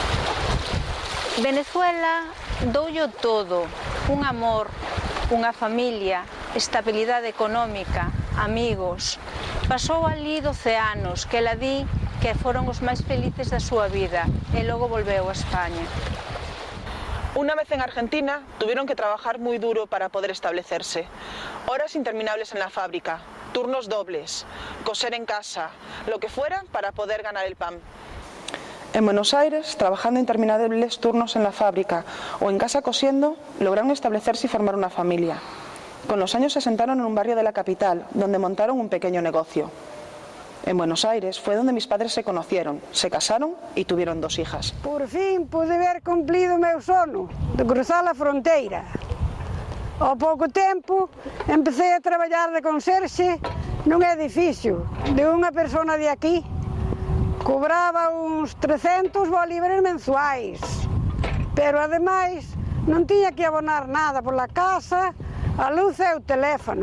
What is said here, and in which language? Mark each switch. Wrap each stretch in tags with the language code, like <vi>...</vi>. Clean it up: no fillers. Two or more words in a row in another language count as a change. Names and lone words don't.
<gl>Venezuela doullo todo, un amor, unha familia, estabilidade económica, amigos. Pasou ali 12 anos, que ela di que foron os máis felices da súa vida, e logo volveu a España.</gl> <es>Una vez en Argentina, tuvieron que trabajar muy duro para poder establecerse. Horas interminables en la fábrica, turnos dobles, coser en casa, lo que fuera para poder ganar el pan. En Buenos Aires, trabajando interminables turnos en la fábrica o en casa cosiendo, lograron establecerse y formar una familia. Con los años se asentaron en un barrio de la capital, donde montaron un pequeño negocio. En Buenos Aires fue donde mis padres se conocieron, se casaron y tuvieron 2 hijas. Por fin pude ver cumplido</es> <gl>o meu sono de cruzar a fronteira. Ao pouco tempo empecé a traballar de conserxe nun edificio de unha persona de aquí. Cobraba uns 300 bolívares mensuais, pero ademais non tiña que abonar nada pola casa, a luz e o teléfono.</gl>